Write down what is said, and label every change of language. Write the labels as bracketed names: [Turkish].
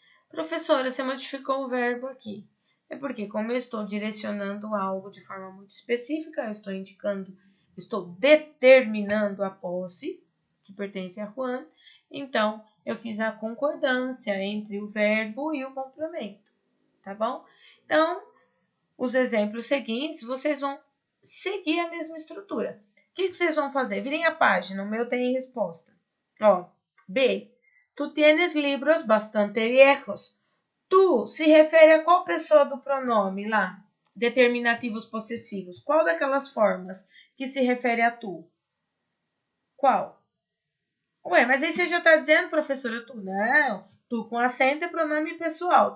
[Portuguese] Professora, você modificou o verbo aqui. É porque, como eu estou direcionando algo de forma muito específica, eu estou indicando, estou determinando a posse, que pertence a Juan, então eu fiz a concordância entre o verbo e o complemento, tá bom? Então, os exemplos seguintes, vocês vão seguir a mesma estrutura. O que vocês vão fazer? Virem a página, o meu tem resposta. Ó, B. [Spanish] Tu tienes libros bastante viejos. [Portuguese] Tu se refere a qual pessoa do pronome lá? Determinativos possessivos. Qual daquelas formas que se refere a tu? Qual? Ué, mas aí você já está dizendo, professora, tu. Não. Tu com acento é pronome pessoal.